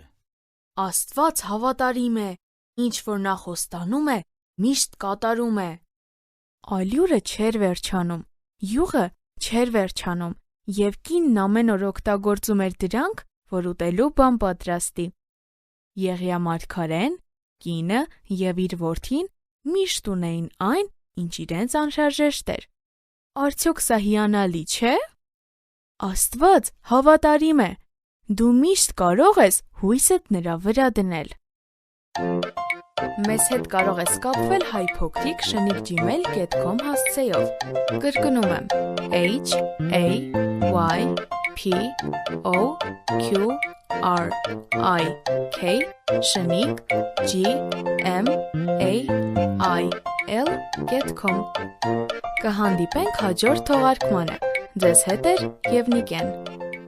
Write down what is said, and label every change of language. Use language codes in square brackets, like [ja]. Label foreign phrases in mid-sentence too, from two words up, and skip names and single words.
[hy] Աստված հավատարիմ է, ինչ որ նա խոստանում է, միշտ կատարում է։ Ալյուրը չէր վերջանում, յուղը չէր վերջանում, և կինն ամեն օր օգտագործում էր դրանք, որ ուտելու բան պատրաստի։ Եղիա մարգարեն, կինը և իր որդին միշտ ունեին այն, ինչ իրենց անհրաժեշտ էր։ Արդյոք սա հիանալի չէ՞։ Աստված հավատարիմ է։ Դու միշտ կարող ես հույսդ նրա վրա դնել։ Մեզ հետ կարող ես կապվել hypocrite@gmail.com հասցեով։ Կրկնում եմ haypocrite@gmail.com Կհանդիպենք հաջորդ թողարկմանը։ Ձեզ հետ է և Նիկեն։